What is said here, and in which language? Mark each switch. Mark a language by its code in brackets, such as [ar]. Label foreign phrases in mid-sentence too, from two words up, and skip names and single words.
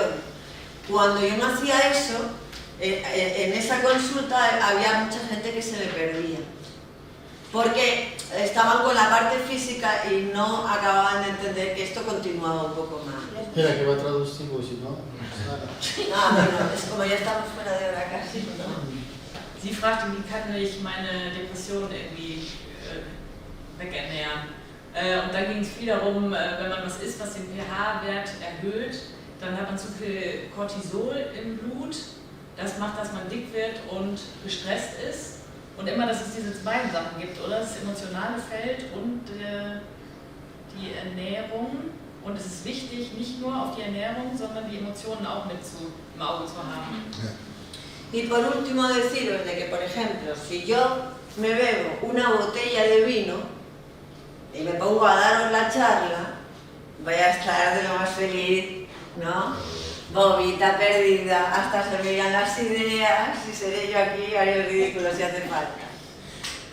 [es] Cuando yo no hacía eso, en esa consulta había mucha gente que se le perdía, porque estaban con la parte física y no acababan de entender que esto continuaba un poco más. Espera, que va a traducir, porque si no... Bueno, es como ya estamos fuera de hora casi, ¿no? [de] Sie fragte, wie kann ich meine Depression irgendwie wegernähren. Und da ging es viel darum, wenn man was isst, was den pH-Wert erhöht, dann hat man zu viel Cortisol im Blut. Das macht, dass man dick wird und gestresst ist. Und immer, dass es diese beiden Sachen gibt, oder? Das emotionale Feld und die Ernährung. Und es ist wichtig, nicht nur auf die Ernährung, sondern die Emotionen auch mit im Auge zu haben. Ja. [es] Y por último deciros de que, por ejemplo, si yo me bebo una botella de vino y me pongo a daros la charla, voy a estar de lo más feliz, ¿no? Bobita perdida, hasta se me irán las ideas y seré yo aquí, haré el ridículo si hace falta.